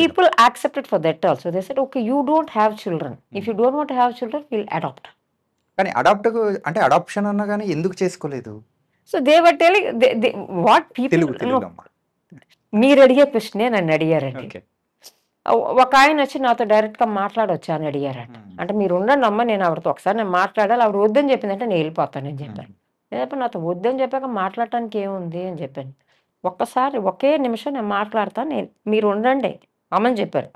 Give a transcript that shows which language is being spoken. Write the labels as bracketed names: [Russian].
[English] people accepted for that also. They said, okay, you don't have children. If you don't want to have children, we'll adopt. [Telugu] కానీ అంటే adoption అన్నా గాని ఎందుకు చేసుకోలేదు? [English] So they were telling, what people, [Telugu] Telugu అమ్మ. మీరు అడిగే ప్రశ్నే నన్ను అడిగారండి. ఓకే. ఒక ఆయన వచ్చి నాతో డైరెక్ట్గా మాట్లాడొచ్చా అని అడిగారంట. అంటే మీరు ఉండండి అమ్మ, నేను ఆవిడతో ఒకసారి నేను మాట్లాడాలి, ఆవిడ వద్దని చెప్పిందంటే నేను వెళ్ళిపోతానని చెప్పాను. నేను నాతో వద్దని చెప్పాక మాట్లాడటానికి ఏముంది అని చెప్పాను. ఒక్కసారి ఒకే నిమిషం నేను మాట్లాడతాను, మీరు ఉండండి అమ్మని చెప్పారు.